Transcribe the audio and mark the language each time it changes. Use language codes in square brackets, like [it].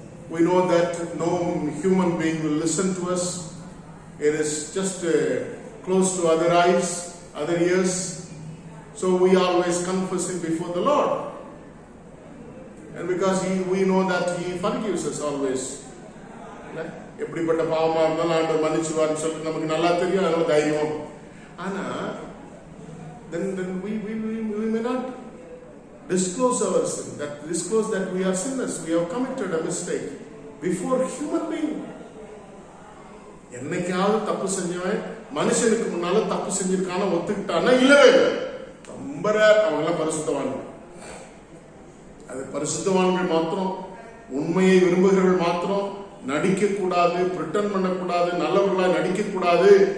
[en] We know that no human being will listen to us. It is just close to other eyes, other ears. So we always confess it before the Lord. And because we know that He forgives us always. [ta] எப்படிப்பட்ட பாவமா இருந்தாலும் ஆண்டவர் மன்னிச்சுவார்னு சொல்லிட்டு நமக்கு நல்லா தெரியும், அதனால தைரியம். ஆனா [en] then we may not disclose our sin, disclose that we are sinners, we have committed a mistake before human being. [ta] என்னைக்காவது தப்பு செஞ்சவன் மனுஷனுக்கு முன்னால தப்பு செஞ்சிருக்கான ஒத்துக்கிட்டானா இல்லவே இல்லை. ரொம்ப அவங்க பரிசுத்தவான்கள். அது பரிசுத்தவான்கள் மாத்திரம், உண்மையை விரும்புகிறவர்கள் மாத்திரம் நடிக்க கூடாது, பிரிட்டன் பண்ணக்கூடாது, நல்லவர்களா நடிக்க கூடாது.